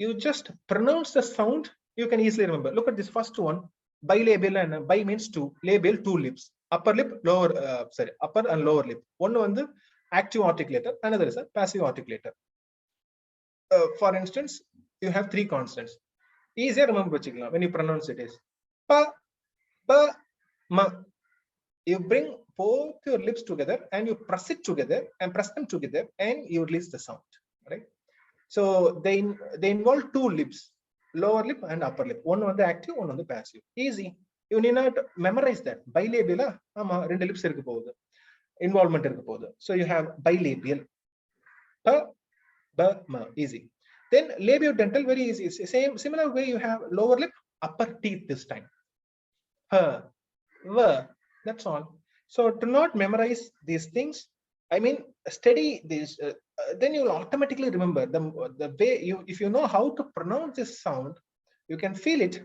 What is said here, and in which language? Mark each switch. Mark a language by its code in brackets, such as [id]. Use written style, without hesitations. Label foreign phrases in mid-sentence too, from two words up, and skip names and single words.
[en] you just pronounce the sound, you can easily remember. Look at this first one, bilabial, and bi means two, labial, two lips, upper lip, lower, upper and lower lip. One on the active articulator, another is a passive articulator. For instance, you have three consonants. Easier remember when you pronounce it is pa, pa, ma. You bring both your lips together and you press it together and press them together and you release the sound, right? So they involve two lips, lower lip and upper lip. One on the active, one on the passive. Easy. You need not memorize that. Bilabial, [ta] ரெண்டு lips இருக்கு போகுது. Involvement irukku pogudu. [en] So you have bilabial. Pa, ba, ma. Easy. Then labiodental, very easy. Similar way you have lower lip, upper teeth this time. Ha, va. That's all. So to not memorize these things, I mean, study this, then you'll automatically remember the way you, if you know how to pronounce this sound, you can feel it.